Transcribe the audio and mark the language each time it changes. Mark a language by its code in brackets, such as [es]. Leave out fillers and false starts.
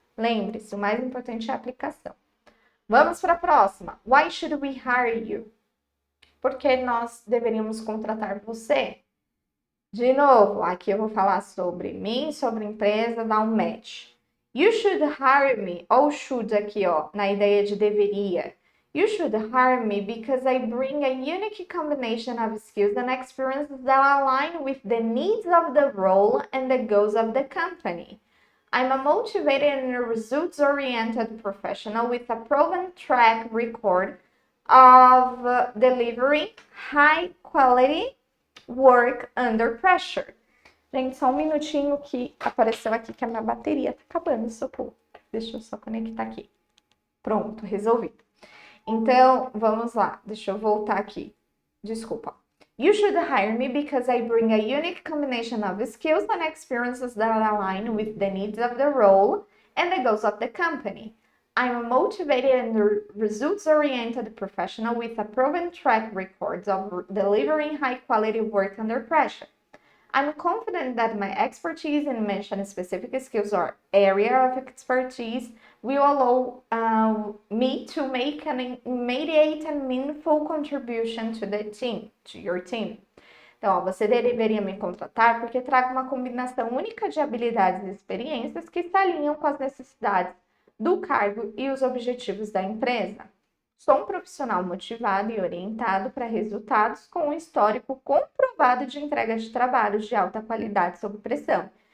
[pt] Lembre-se, o mais importante é a aplicação. Vamos para a próxima. [en] Why should we hire you? [pt] Por que nós deveríamos contratar você? De novo, aqui eu vou falar sobre mim, sobre empresa, dar um match. [en] You should hire me, [pt] ou should aqui, ó, na ideia de deveria. [en] You should hire me because I bring a unique combination of skills and experiences that align with the needs of the role and the goals of the company. I'm a motivated and results-oriented professional with a proven track record of delivering high-quality work under pressure. [pt] Gente, só um minutinho que apareceu aqui que a minha bateria tá acabando, socorro. Deixa eu só conectar aqui. Pronto, resolvido. Então, vamos lá. Deixa eu voltar aqui. Desculpa. [en] You should hire me because I bring a unique combination of skills and experiences that align with the needs of the role and the goals of the company. I'm a motivated and results-oriented professional with a proven track record of delivering high-quality work under pressure. I'm confident that my expertise in mission-specific skills or area of expertise will allow me to make an immediate and meaningful contribution to the team, to your team. [pt] Então, ó, você deveria me contratar porque trago uma combinação única de habilidades e experiências que se alinham com as necessidades do cargo e os objetivos da empresa. Sou um profissional motivado e orientado para resultados com um histórico comprovado de entrega de trabalhos de alta qualidade sob pressão.